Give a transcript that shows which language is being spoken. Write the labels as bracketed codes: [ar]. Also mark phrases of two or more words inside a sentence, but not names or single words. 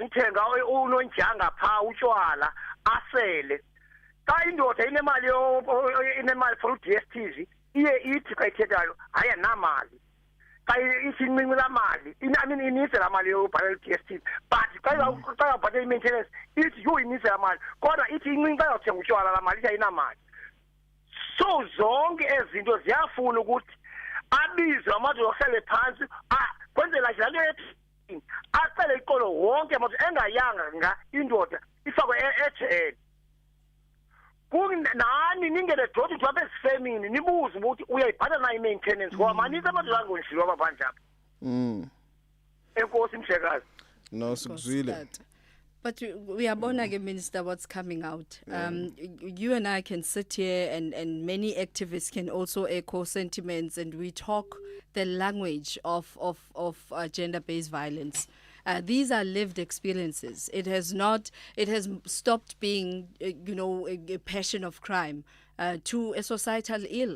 [xh] uthenga unonjanga phaa utshwala asele xa indoda inemali for u-DSTV iye ithi xa ithethayo hayi anamali xa ithi incinci laa mali inintsi laa mali yobhatala u-DSTV but xa yabhatala i-maintenance ithi yho inintsi laa mali kodwa ithi incinci xa yawuthenga utshwala laa mali ithi ayinamali. So zonke ezinto ziyafuna ukuthi abizwe amadoda ohlale phansi kwenzela nje lento ethi acele iqolo wonke amadoda engayanga indoda ifakwe ejele nani ningene doti ukuthi apha ezifemini nibuze ukuthi uyayibhatala na i-maintenance ngoba maninzi amadoda angonjilwa abaphandle apha enkosi mhlekazi no sikuzwile. [en] But we are born again, Minister, what's coming out. You and I can sit here and many activists can also echo sentiments and we talk the language of gender-based violence. These are lived experiences. It has stopped being, a passion of crime to a societal ill.